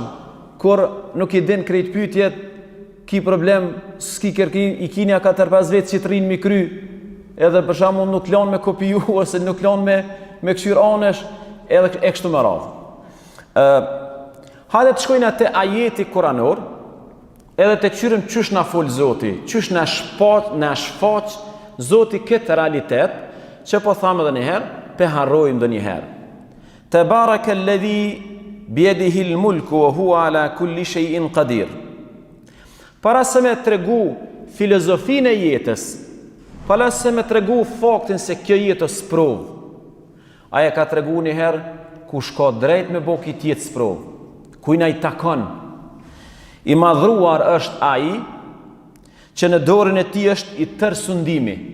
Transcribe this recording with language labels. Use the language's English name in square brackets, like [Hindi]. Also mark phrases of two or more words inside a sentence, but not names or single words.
[Albanian] Kur nuk i din krejt pyetjet, ki problem, s'ki kërki, i kinja 4-5 vetë që të rinë mi kry, edhe për shembull nuk lan me kopiju, ose nuk lan me këshyr anesh, edhe e kështu me radhë. Hajde të shkojnë atë ajeti kuranor, edhe të qyrim qysh na fol Zoti, qysh na shfaq Zoti këtë realitet, që po thamë edhe njëherë, pe harrojmë dhe njëherë. [Arabic] تبارك الذي بيده الملك وهو على كل شيء قدير. [Albanian] Para se me tregu filozofinë e jetës, para se me tregu faktin se kjo jetë është sprovë, aja ka tregu njëherë kush ka drejt me bo këtë jetë sprovë, kujna i takon. I madhruar është ai që në dorën e tij është i tërë sundimi.